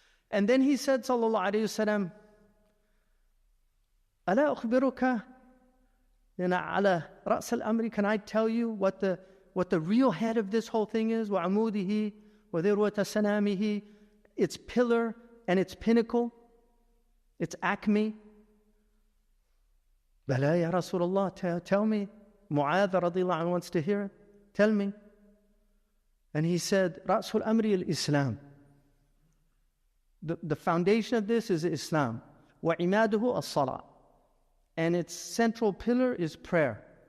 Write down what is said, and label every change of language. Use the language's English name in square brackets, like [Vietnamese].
[English] And then he said, sallallahu alayhi wasallam, [Arabic] أَلَا أُخْبِرُكَ على رأس الأمر. [English] Can I tell you what the real head of this whole thing is? [Arabic] وعموده وذروة سنامه, [English] its pillar and its pinnacle, its acme. [Arabic] بلى يا رسول الله, [English] tell me. Mu'adh radiallahu anhu wants to hear it. Tell me. And he said, [Arabic] رأس الأمر الإسلام. [English] The foundation of this is Islam. [Arabic] وعماده الصلاة. [English] And its central pillar is prayer.